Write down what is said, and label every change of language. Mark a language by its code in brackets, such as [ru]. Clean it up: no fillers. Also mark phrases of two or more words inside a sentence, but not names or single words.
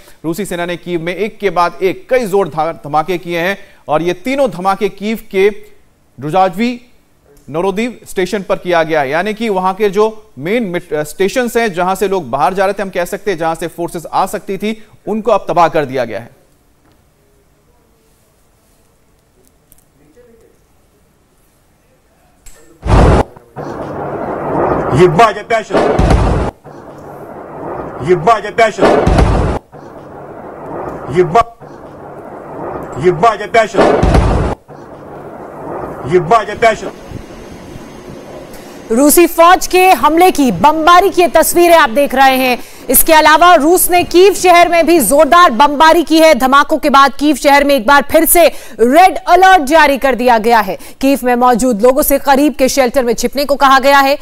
[hi] रूसी सेना ने कीव में एक के बाद एक कई जोरदार धमाके किए हैं और ये तीनों धमाके कीव के रुजाजवी नोरोदीव स्टेशन पर किया गया है, यानी कि वहां के जो [en] main station [hi] हैं जहां से लोग बाहर जा रहे थे, हम कह सकते हैं जहां से फोर्सेस आ सकती थी, उनको अब तबाह कर दिया गया है। [ru] Ебать опять сейчас! Ебать опять сейчас! Ебать опять сейчас! Ебать опять сейчас! [hi] रूसी फौज के हमले की बमबारी की तस्वीरें आप देख रहे हैं। इसके अलावा रूस ने कीव शहर में भी जोरदार बमबारी की है। धमाकों के बाद कीव शहर में एक बार फिर से [en] red alert [hi] जारी कर दिया गया है। कीव में मौजूद लोगों से करीब के शेल्टर में छिपने को कहा गया है।